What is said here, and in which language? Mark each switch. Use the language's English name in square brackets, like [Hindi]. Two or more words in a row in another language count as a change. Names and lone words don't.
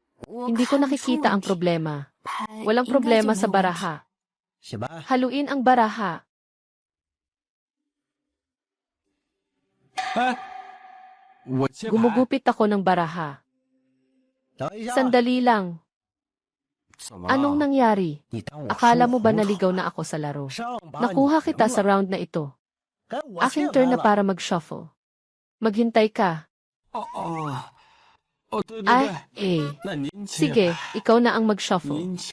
[Filipino] Hindi ko nakikita ang problema. Walang problema sa baraha. [Chinese] 行吧？ [Filipino] Haluin ang baraha. [Chinese] 哎，我切牌， [Filipino] Gumugupit ako ng baraha. [Chinese] 等一下， [Filipino] Sandali lang. [Chinese] 怎么了？ [Filipino] Anong nangyari? [Chinese] 你当我 [Filipino] Akala mo ba [Chinese] 输 [Filipino] naligaw na ako sa laro? [Chinese] 上把 [Filipino] Nakuha [Chinese] 你 [Filipino] kita [Chinese] 赢 [Filipino] sa [Chinese] 了 [Filipino] round na ito. [Chinese] 该我 [Filipino] Aking [Chinese] 切 [Filipino] turn [Chinese] 牌 [Filipino] na [Chinese] 了 [Filipino] para mag-shuffle. Maghintay ka. [Chinese] 哦哦哦，对对 [Filipino] Ay, [Chinese] 对， [Filipino] eh. [Chinese] 那您切 [Filipino] Sige, [Chinese] 牌， [Filipino] ikaw na ang mag-shuffle. [Chinese] 您切，